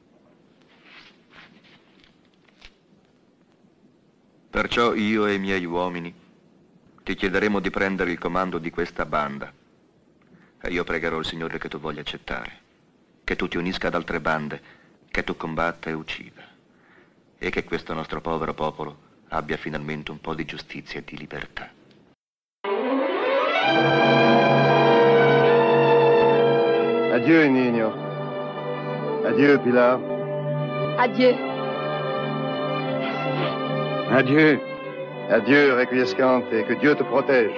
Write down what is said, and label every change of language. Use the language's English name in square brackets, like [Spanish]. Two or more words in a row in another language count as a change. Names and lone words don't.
[Italian] Perciò io e i miei uomini ti chiederemo di prendere il comando di questa banda. E io pregherò il Signore che tu voglia accettare, che tu ti unisca ad altre bande, che tu combatta e uccida, e che questo nostro povero popolo abbia finalmente un po' di giustizia e di libertà. [French] Adieu, Nino. Adieu, Pilar. Adieu. Adieu. Adieu, Requiescante, et que Dieu te protège.